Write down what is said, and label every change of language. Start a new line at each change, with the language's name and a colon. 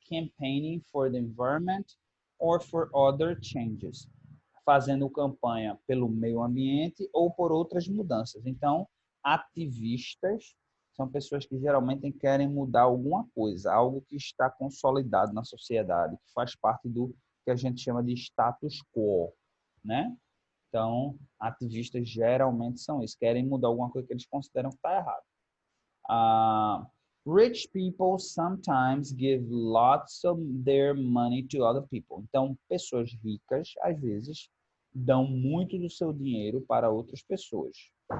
English: Campaigning for the environment or for other changes.
Portuguese: Fazendo campanha pelo meio ambiente ou por outras mudanças. Então, ativistas são pessoas que geralmente querem mudar alguma coisa, algo que está consolidado na sociedade, que faz parte do que a gente chama de status quo, né? Então, ativistas geralmente são isso, querem mudar alguma coisa que eles consideram que está errado.
English: Rich people sometimes give lots of their money to other people.
Portuguese: Então, pessoas ricas, às vezes, dão muito do seu dinheiro para outras pessoas.